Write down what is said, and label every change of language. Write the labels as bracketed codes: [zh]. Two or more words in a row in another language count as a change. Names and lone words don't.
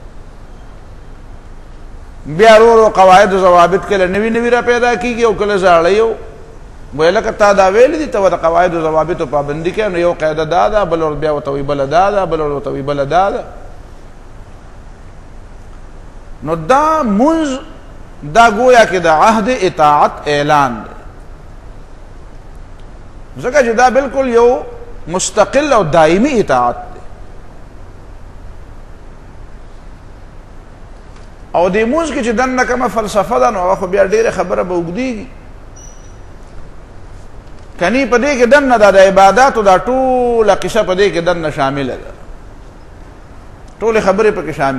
[ps] بیا ورو قواعد او ضوابط کله نوي نوي را پیدا کیږي او کله زاړه یو وایي لکه تا دا ویل دي ته د قواعد او ضوابط پابندي کوي، نو یو قاعده دا ده، بل ور بیا ورته وایي بله دا ده، بل ورته وایي بله دا ده. نو دا منز دا گویا کہ دا عہد اطاعت اعلان دے، ځکه چې دا بالکل یو مستقل او دائمی اطاعت دے. او دې منز کې چې دنه کومه فلسفه ده نو هغه خو بیا ډېره خبره به اوږدېږي. کني په دې کې دنه دا د عباداتو دا ټوله قصه په دې کې دنه شامله ده، ټولې خبرې پکې شاملې.